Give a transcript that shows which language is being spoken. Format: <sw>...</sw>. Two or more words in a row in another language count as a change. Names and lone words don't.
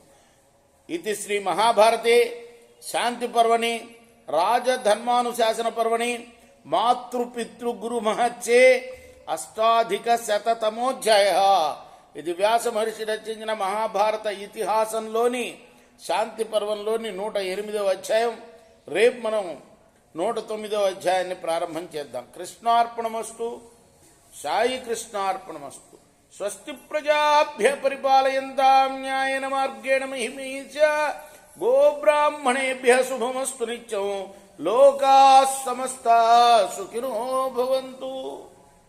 <sa>ఇది శ్రీ మహాభారతే శాంతి పర్వణి రాజధర్మానుశాసన పర్వణి మాతృపితృగురు మహత్సే అష్టాధికశతమోధ్యాయ.</sa> <te>ఇది వ్యాస మహర్షి రచించిన మహాభారత ఇతిహాసంలోని శాంతి పర్వంలోని 108వ అధ్యాయం. రేపు మనం 109వ అధ్యాయాన్ని ప్రారంభం చేద్దాం.</te> <sa>కృష్ణార్పణమస్తు. సాయి కృష్ణార్పణమస్తు. స్వస్తి ప్రజాభ్య పరిపాలయంతాం న్యాయేన మార్గేణ మహిమీశ గోబ్రాహ్మణేభ్య శుభమస్తు నిత్యం. లోకాః సమస్తాః సుఖినో భవంతు.</sa>